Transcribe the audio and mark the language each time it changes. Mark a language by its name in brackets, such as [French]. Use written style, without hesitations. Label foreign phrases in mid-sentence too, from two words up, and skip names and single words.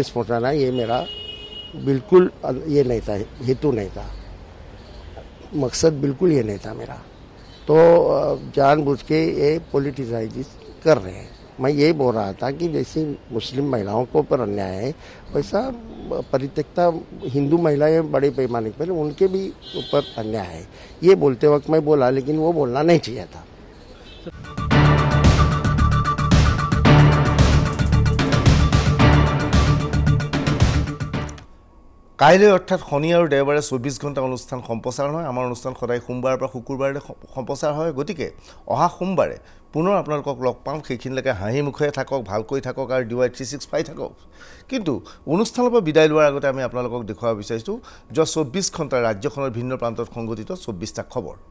[Hindi] पहुँचाना ये मेरा बिल्कुल ये नहीं था हेतु नहीं था मकसद बिल्कुल ये नहीं था मेरा तो जानबूझ के ये पॉलिटिसाइज कर रहे हैं मैं ये बोल रहा था कि जैसे मुस्लिम महिलाओं को ऊपर अन्याय है वैसा परित्यक्ता हिंदू महिलाएं बड़े पैमाने पर उनके भी ऊपर अन्याय है ये बोलते वक्त मैं बोला लेकिन वो बोलना नहीं चाहिए था [Assamese] কাইলৈ অৰ্থাৎ শনি আৰু দেওবাৰে 24 ঘণ্টা অনুষ্ঠান সম্প্ৰচাৰ হয় আমাৰ অনুষ্ঠান সদায় সোমবাৰৰ পৰা শুকুৰবাৰলৈ সম্প্ৰচাৰ হয় গতিকে অহা সোমবাৰে পুনৰ আপোনালোকক লগ পাম সেইখিনিলৈকে হাঁহি মুখে থাকক ভালকৈ থাকক আৰু DY 365 থাকক কিন্তু অনুষ্ঠানৰ পৰা বিদায় লোৱাৰ আগতে আমি আপোনালোকক দেখুৱাব বিচাৰিছোঁ যে 24 ঘণ্টা ৰাজ্যখনৰ ভিন্ন প্ৰান্তত সংঘটিত 24টা খবৰ